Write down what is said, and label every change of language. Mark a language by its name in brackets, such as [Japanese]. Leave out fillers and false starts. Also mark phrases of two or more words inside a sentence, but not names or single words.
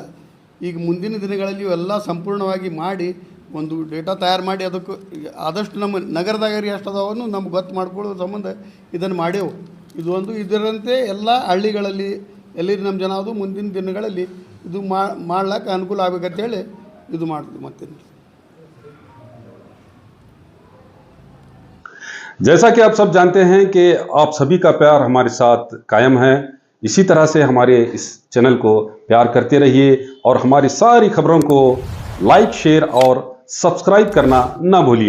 [Kannada] ಈಗ ಮುಂದಿನ ದಿನಗಳಲ್ಲಿ ಇವೆಲ್ಲ ಸಂಪೂರ್ಣವಾಗಿ ಮಾಡಿ ಒಂದು ಡೇಟಾ ತಯಾರು ಮಾಡಿ ಅದಕ್ಕೆ ಆದಷ್ಟು ನಮ್ಮ ನಗರದಾಗ ಎಷ್ಟು ಅದಾವನ್ನು ನಮ್ಗೆ ಗೊತ್ತು ಮಾಡ್ಕೊಳ್ಳೋ ಸಂಬಂಧ ಇದನ್ನು ಮಾಡೇವು. ಇದು ಒಂದು ಇದರಂತೆ ಎಲ್ಲ ಹಳ್ಳಿಗಳಲ್ಲಿ ಎಲ್ಲಿ ನಮ್ಮ ಜನ ಅದು ಮುಂದಿನ ದಿನಗಳಲ್ಲಿ ಇದು ಮಾಡ್ಲಿಕ್ಕೆ ಅನುಕೂಲ ಆಗ್ಬೇಕಂತೇಳಿ ಇದು ಮಾಡ್ತೀವಿ ಮತ್ತೆ। [Hindi] जैसा कि आप सब जानते हैं कि आप सभी का प्यार हमारे साथ कायम है। इसी तरह से हमारे इस चैनल को प्यार करते रहिए और हमारी सारी खबरों को लाइक, शेयर और सब्सक्राइब करना ना भूलिए।